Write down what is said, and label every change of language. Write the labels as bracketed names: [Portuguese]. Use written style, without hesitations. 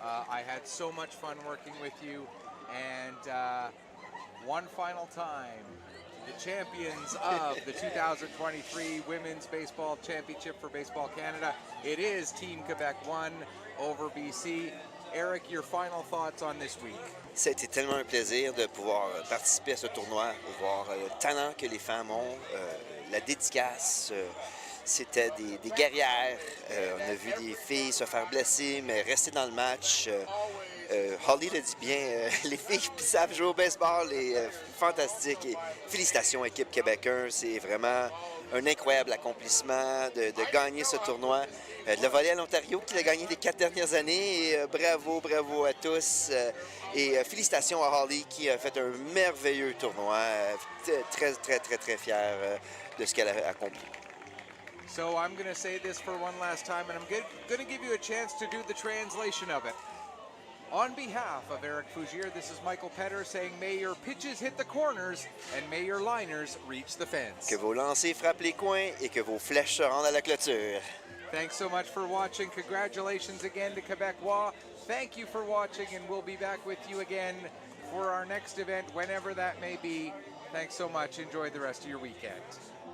[English] I had so much fun working with you. And one final time, the champions of the 2023 Women's Baseball Championship for Baseball Canada. It is Team Quebec 1 over BC. Eric, your final thoughts on this week? [French] Ça a été tellement un plaisir de pouvoir participer à ce tournoi, de voir le talent que les femmes ont, la dédicace. C'était des guerrières. On a vu des filles se faire blesser, mais rester dans le match. Holly le dit bien, les filles qui savent jouer au baseball, fantastique. Et félicitations, équipe Québec 1. C'est vraiment un incroyable accomplissement de gagner ce tournoi. de la volée à l'Ontario qui a gagné les 4 dernières années. Et, bravo, bravo à tous. Et félicitations à Holly qui a fait un merveilleux tournoi. Très, très, très, très fier de ce qu'elle a accompli. [English] So I'm going to say this for one last time, and I'm going to give you a chance to do the translation of it. On behalf of Eric Fougier, this is Michael Petter saying, may your pitches hit the corners and may your liners reach the fence. [French] Que vos lancers frappent les coins et que vos flèches se rendent à la clôture. [English] Thanks so much for watching. Congratulations again to Quebecois. Thank you for watching, and we'll be back with you again for our next event, whenever that may be. Thanks so much. Enjoy the rest of your weekend.